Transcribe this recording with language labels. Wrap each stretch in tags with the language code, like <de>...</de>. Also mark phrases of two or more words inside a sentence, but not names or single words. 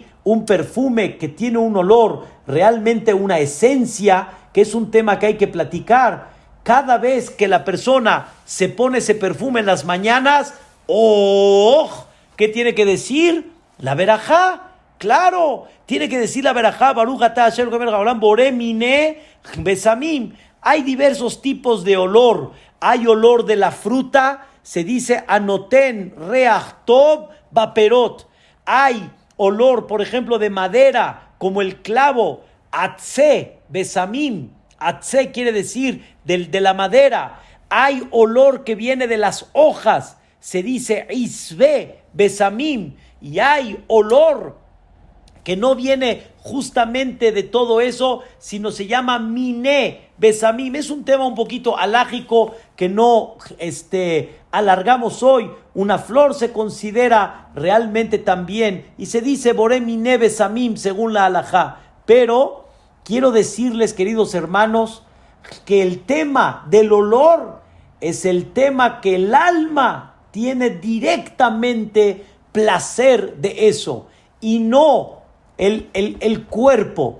<es>Un perfume que tiene un olor, realmente una esencia, que es un tema que hay que platicar. Cada vez que la persona se pone ese perfume en las mañanas, ¡oh! ¿Qué tiene que decir? La verajá. Claro, tiene que decir la verajá.</es> <he>ברוך אתה השם אלוקינו מלך העולם בורא מיני בשמים.</he> <es>Hay diversos tipos de olor. Hay olor de la fruta, se dice anoten</es> <he>ריח טוב בפירות.</he> <es>hay olor, por ejemplo, de madera, como el clavo,</es> <he>עצי, בשמים.</he> <es>Atze quiere decir de la madera. Hay olor que viene de las hojas, se dice</es> <he>עשבי, בשמים.</he> <es>Y hay olor que no viene justamente de todo eso, sino se llama</es> <he>מיני, בשמים.</he> <es>Es un tema un poquito alágico que no alargamos hoy. Una flor se considera realmente también, y se dice</es> <he>בורא מיני בשמים</he> <es>según la halajá. Pero quiero decirles, queridos hermanos, que el tema del olor es el tema que el alma tiene directamente placer de eso, y no el cuerpo.</es>